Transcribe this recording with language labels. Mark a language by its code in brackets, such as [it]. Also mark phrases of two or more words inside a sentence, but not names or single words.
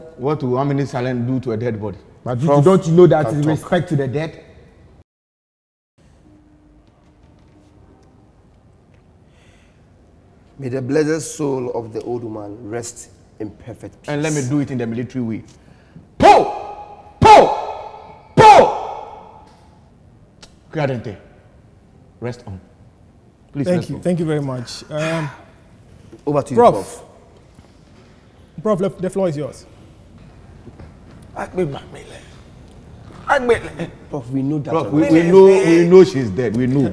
[en] What will 1 minute silence do to a dead body? But don't you know that is talk. respect to the dead? May the blessed soul of the old woman rest in perfect peace. And let me do it in the military way. Po! Po! Po! Kradente. Rest on. Please. Thank you. Thank you very much. Over to you, Prof. Prof, the floor is yours. Prof, we know that. Prof, we know she's dead. We know.